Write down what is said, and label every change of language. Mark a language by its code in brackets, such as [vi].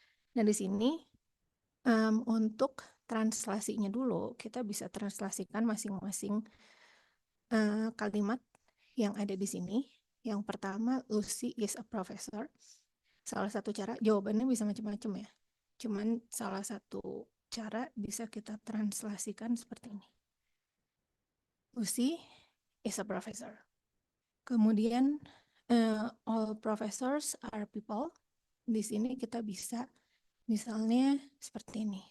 [id] Nah di sini untuk translasinya dulu kita bisa translasikan masing-masing kalimat yang ada di sini. Yang pertama, [en] Lucy is a professor. [id] Salah satu cara, jawabannya bisa macam-macam ya. Cuman salah satu cara bisa kita translasikan seperti ini. [en] Lucy is a professor. Kemudian all professors are people. [id] Di sini kita bisa misalnya seperti ini.